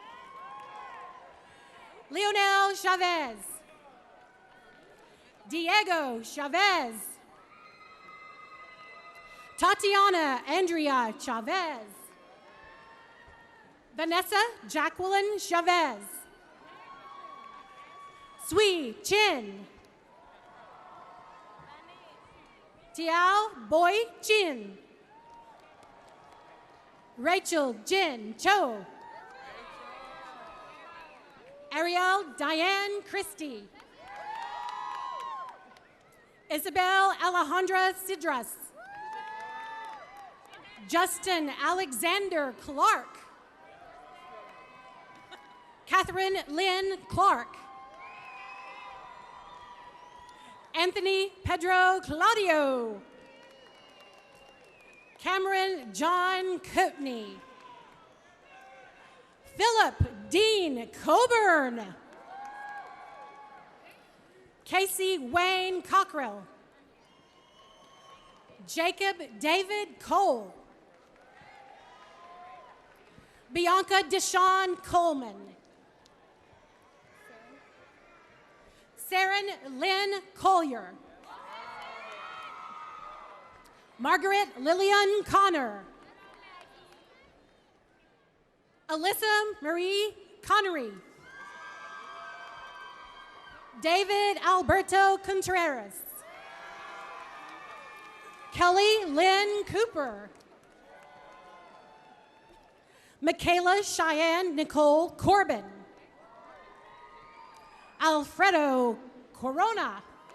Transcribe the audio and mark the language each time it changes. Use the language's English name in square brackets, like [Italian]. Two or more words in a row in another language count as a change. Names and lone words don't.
[English] Leonel Chavez. Diego Chavez. Tatiana Andrea Chavez. Vanessa Jacqueline Chavez. Sui Chin. Tiao Boy Chin. Rachel Jin Cho. Ariel Diane Christie. Isabel Alejandra Sidras. Justin Alexander Clark. Catherine Lynn Clark. Anthony Pedro Claudio. Cameron John Coatney. Philip Dean Coburn. Casey Wayne Cockrell. Jacob David Cole. Bianca Deshawn Coleman. Saren Lynn Collier. Margaret Lillian Connor. Alyssa Marie Connery. David Alberto Contreras. Kelly Lynn Cooper. Michaela Cheyenne Nicole Corbin. Alfredo Corona.